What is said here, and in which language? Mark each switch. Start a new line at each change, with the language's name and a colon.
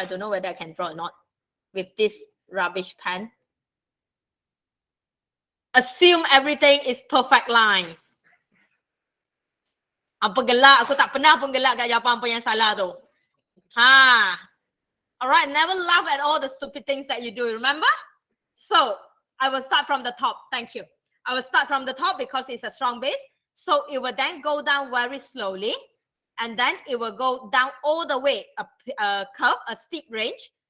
English: I don't know whether I can draw or not with this rubbish pen. Assume everything is perfect line.
Malay: Apa gelak, aku tak pernah pun gelak kat jawapan apa yang salah tu.
English: Alright, never laugh at all the stupid things that you do, remember? So, I will start from the top, thank you. I will start from the top because it's a strong base. So, it will then go down very slowly. And then it will go down all the way, a curve, a steep range.